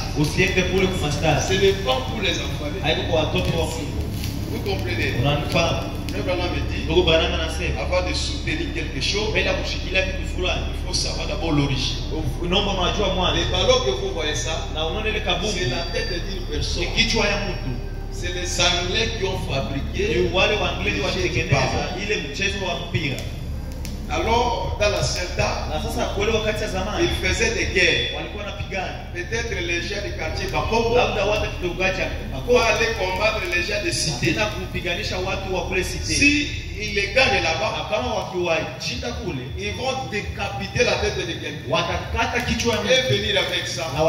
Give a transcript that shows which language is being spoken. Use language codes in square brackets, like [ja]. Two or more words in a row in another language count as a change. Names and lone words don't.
[sw] Usiende kule kwa stars. [fr] Ce n'est pas pour les enfants. [sw] Haiko kwa watoto wa Mungu. [fr] Vous comprenez? [sw] Unanifahamu? [fr] Frère Branham me dit, [sw] Ndugu Branham anasema [fr] avant de soutenir quelque chose, [sw] bila kushikilia kitu fulani, [fr] il faut savoir d'abord l'origine. [sw] unaomba unajua mwanzo. [fr] Les ballons que vous voyez ça, [sw] Na unaona ile kabumbu [fr] c'est la tête d'une personne. [sw] ni kichwa ya mtu. [fr] C'est les Anglais qui ont fabriqué. [sw] Ni wale wa Anglezi walitengeneza ile mchezo wa mpira. [fr] Alors, dans l'ancien temps, ils faisaient des guerres. Peut-être les gens du quartier Bakongo vont aller combattre les gens de cité. Si ils les gagnent là-bas, ils vont décapiter la tête de quelqu'un et venir avec ça.